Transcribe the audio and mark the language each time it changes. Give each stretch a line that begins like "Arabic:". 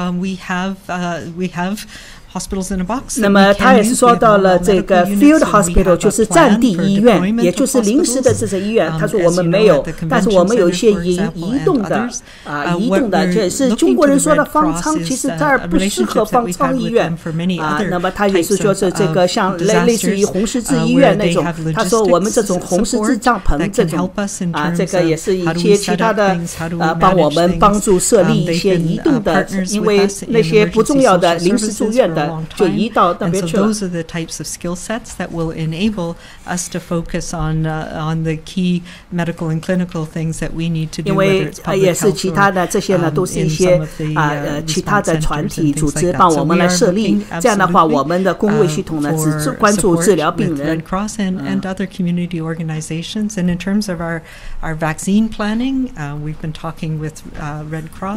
English: We have hospitals in a box.
Chinese: 那么他也是说到了这个 field hospital 就是战地医院，也就是临时的这些医院。他说我们没有，但是我们有一些移动的移动的，这也是中国人说的方舱，其实这儿不适合方舱医院那么他也是说是这个像类似于红十字医院那种。他说我们这种红十字帐篷这种这个也是一些其他的帮助设立一些移动的，因为那些不重要的临时住院的。就移到那边去了。
English: And so those are the types of skill sets that will enable us to focus on the key medical and clinical things that we need to do.
Chinese: 因为也是其他的这些呢，都是一些其他的团体组织帮我们来设立。这样的话，我们的公卫系统呢只关注治疗病人。
English: Red Cross and other community organizations. And in terms of our vaccine planning, we've been talking with Red Cross.